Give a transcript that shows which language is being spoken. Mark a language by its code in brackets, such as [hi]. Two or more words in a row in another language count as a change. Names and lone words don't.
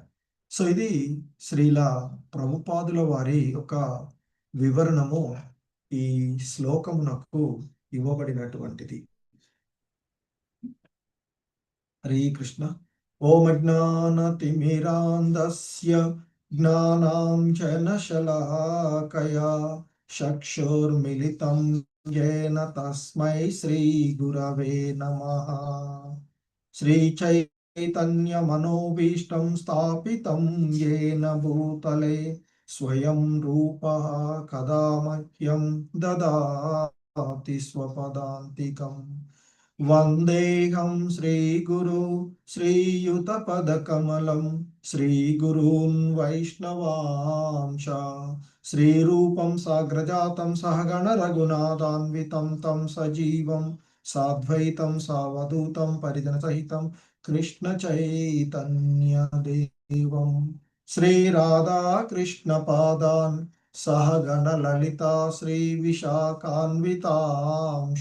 [te] సో ఇది శ్రీల ప్రభుపాదుల వారి ఒక వివరణము ఈ శ్లోకమునకు ఇవ్వబడినటువంటిది. హరే కృష్ణ. [sa] ఓం అజ్ఞానతిమిరాంధస్య జ్ఞానాంజనశలాకయా చక్షుర్మిలితం येन తస్మై శ్రీ గురవే నమః. శ్రీచైతన్యమనోభీష్టం స్థాపితం येन భూతలే స్వయం రూపః కదా మహ్యం దదాతి స్వపదాంతికం. వందేహం శ్రీగురు శ్రీయుతపదకమలం శ్రీగురూన్ వైష్ణవాంశ శ్రీరూపం సాగ్రజాతం సహగణ రఘునాథాన్వితం తం సజీవం సాద్వైతం సావధూతం పరిజన సహితం కృష్ణ చైతన్య దేవం శ్రీరాధా కృష్ణ పాదాన్ సహగణ లలితా శ్రీ విశాఖాన్వితాంశ.